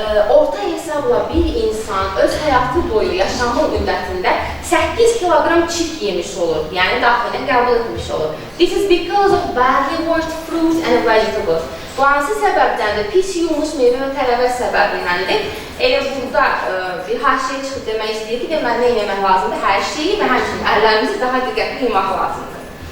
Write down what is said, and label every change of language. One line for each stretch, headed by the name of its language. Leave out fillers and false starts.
Azerbaijani: Orta hesabla bir insan öz həyatı boyu yaşamı müddətində 8 kilogram çift yemiş olur, yəni daxilən qəbul etmiş olur.
English: This is because of badly washed fruit and vegetables.
Azerbaijani: Bu hansı səbəbdəndir? Pis yumuş meyvə və tərəvəz səbəbindəndir. Elə burada bir haşiyə çıxıb demək istəyir ki, deməli nə etmək lazımdır? Hər şeyi və həmçinin əllərimizi daha diqqətli yumaq lazımdır.